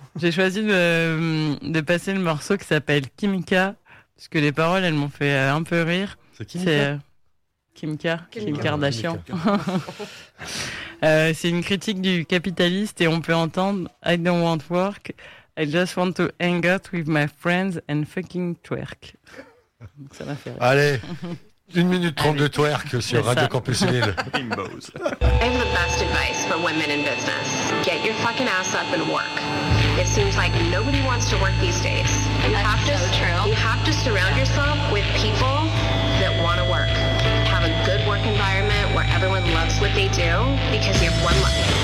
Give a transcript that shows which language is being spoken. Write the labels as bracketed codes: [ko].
[fr] J'ai choisi de passer le morceau qui s'appelle Kimka, parce que les paroles, elles m'ont fait un peu rire. C'est Kimka. C'est Kimka. Kim Kardashian. c'est une critique du capitaliste et on peut entendre [en] I don't want work. I just want to hang out with my friends and fucking twerk. [fr] Donc ça m'a fait rire. Allez, 1 minute 30 de twerk sur c'est Radio ça. Campus Lille. Bimbos. [en] I have the best advice for women in business. Get your fucking ass up and work. It seems like nobody wants to work these days. You have to surround yourself with people that want to work. Have a good work environment where everyone loves what they do because you have one life.